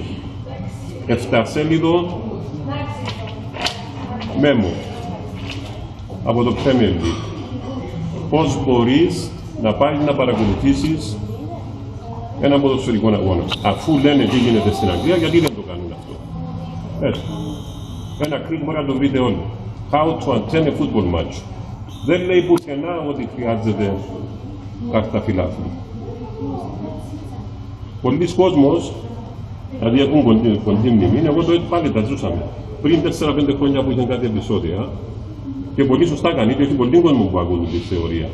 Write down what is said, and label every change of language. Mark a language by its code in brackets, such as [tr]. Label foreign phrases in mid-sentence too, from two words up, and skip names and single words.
[el] 7σέλιδο μέμο από το Premier League. Πώς μπορείς να πάει να παρακολουθήσεις ένα ποδοσφαιρικό αγώνα. Αφού λένε τι γίνεται στην Αγγλία, γιατί δεν το κάνουν αυτό? Έτσι. Ένα κλικ μπορεί να το βρείτε όλοι. [en] How to attend a football match. [el] Δεν λέει πουθενά ότι χρειάζεται κάρτα φιλάθλου. Πολλοί κόσμος, δηλαδή έχουν κοντή μνημή, εγώ το έτσι πάλι τα ζούσαμε. Πριν 4-5 χρόνια που είχαν κάτι επεισόδια, και πολύ σωστά κάνει, και έχει πολλοί κόσμο που ακούν τη θεωρία.